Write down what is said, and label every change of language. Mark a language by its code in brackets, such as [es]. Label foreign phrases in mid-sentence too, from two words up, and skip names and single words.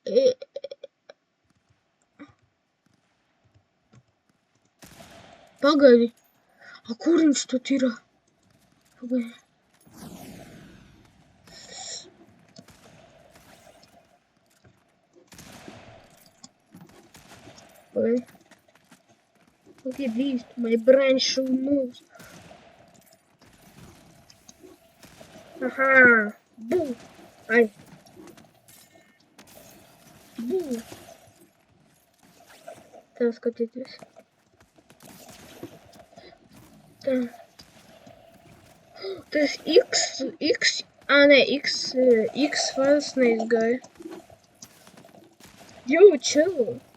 [lv] Pagaidi. A, kur viņš tur ir? Pagaidi. Pagaidi. [en] Okay, these my brain should move. Aha. Boom. Ai. Boom. [lv] Tā skatieties. Tā. Tas X, nē, X vairs neizgāja. Jū, chill.